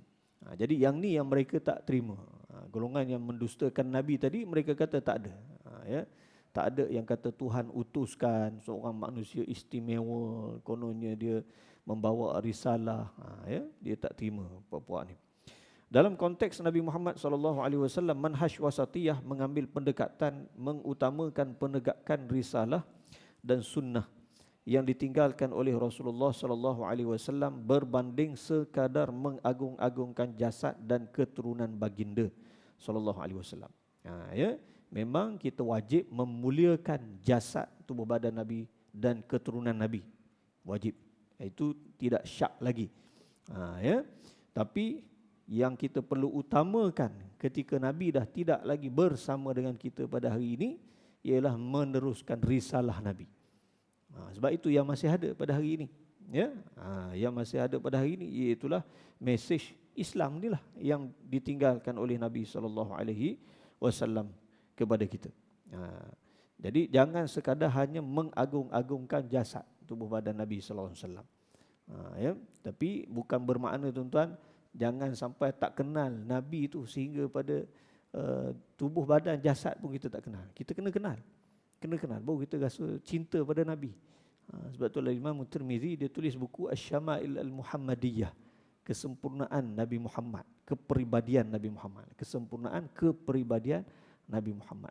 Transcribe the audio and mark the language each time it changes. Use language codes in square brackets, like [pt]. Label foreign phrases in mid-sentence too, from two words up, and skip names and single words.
[ms] Jadi yang ni yang mereka tak terima. Golongan yang mendustakan nabi tadi, mereka kata tak ada. Ya. Tak ada yang kata Tuhan utuskan seorang manusia istimewa, kononnya dia membawa risalah. Ya, dia tak terima puak-puak ni. Dalam konteks Nabi Muhammad [ar] صلى الله عليه وسلم, [ms] manhaj wasatiyah mengambil pendekatan mengutamakan penegakan risalah dan sunnah yang ditinggalkan oleh Rasulullah [ar] صلى الله عليه وسلم [ms] berbanding sekadar mengagung-agungkan jasad dan keturunan baginda [ar] صلى الله عليه وسلم. [ms] Ya, memang kita wajib memuliakan jasad, tubuh badan Nabi dan keturunan Nabi. Wajib. Itu tidak syak lagi. Ya. Tapi yang kita perlu utamakan ketika Nabi dah tidak lagi bersama dengan kita pada hari ini ialah meneruskan risalah Nabi. Sebab itu yang masih ada pada hari ini. Ya. Yang masih ada pada hari ini iaitulah mesej Islam inilah yang ditinggalkan oleh Nabi [ar] صلى الله عليه وسلم [ms] kepada kita. Jadi jangan sekadar hanya mengagung-agungkan jasad, tubuh badan Nabi [ar] صلى الله عليه وسلم. [ms] Ya, tapi bukan bermakna tuan-tuan jangan sampai tak kenal Nabi itu sehingga pada tubuh badan jasad pun kita tak kenal. Kita kena kenal. Kena kenal baru kita rasa cinta pada Nabi. Sebab itulah Imam Tirmizi dia tulis buku Asy-Syama'il Al-Muhammadiyah, kesempurnaan Nabi Muhammad, kepribadian Nabi Muhammad, kesempurnaan kepribadian Nabi Muhammad.